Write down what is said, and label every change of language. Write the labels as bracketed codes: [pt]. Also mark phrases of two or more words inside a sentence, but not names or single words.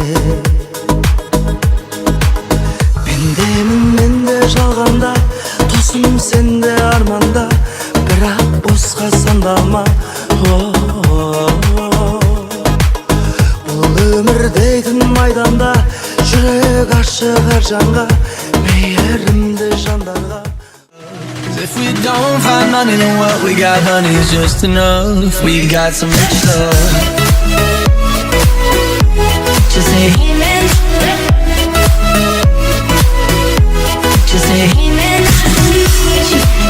[kk] Пендемін мен де жалғанда, тосым сенде арманда, бірақ босқа сандалма. Бұл өмір дейтін майданда, жүрек ашық әр жанға, мейірімді жандарға. [en] If we don't find money, then what we got, honey, is just enough. We got some rich love. Just say hey man, just say hey man, nice to meet you.